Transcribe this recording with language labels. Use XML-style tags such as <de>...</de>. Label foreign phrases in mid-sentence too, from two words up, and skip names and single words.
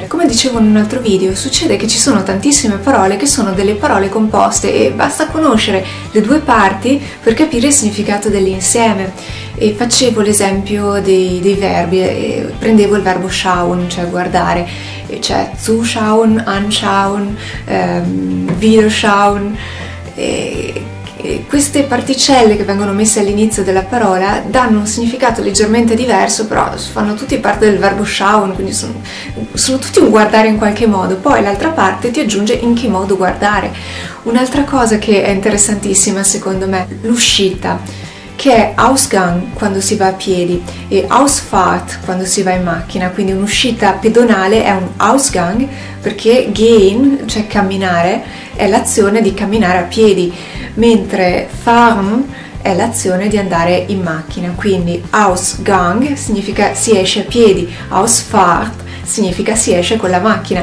<it>Come dicevo in un altro video, succede che ci sono tantissime parole che sono delle parole composte e basta conoscere le due parti per capire il significato dell'insieme. E facevo l'esempio dei verbi, e prendevo il verbo schauen, cioè guardare, cioè</it> <de>zuschauen, anschauen, wiederschauen.</de> <it>Queste particelle che vengono messe all'inizio della parola danno un significato leggermente diverso, però fanno tutti parte del verbo schauen, quindi sono tutti un guardare in qualche modo. Poi l'altra parte ti aggiunge in che modo guardare. Un'altra cosa che è interessantissima secondo me, l'uscita, che è Ausgang quando si va a piedi e Ausfahrt quando si va in macchina, quindi un'uscita pedonale è un Ausgang perché gehen, cioè camminare, è l'azione di camminare a piedi, mentre fahren è l'azione di andare in macchina, quindi Ausgang significa si esce a piedi, Ausfahrt significa si esce con la macchina.</it>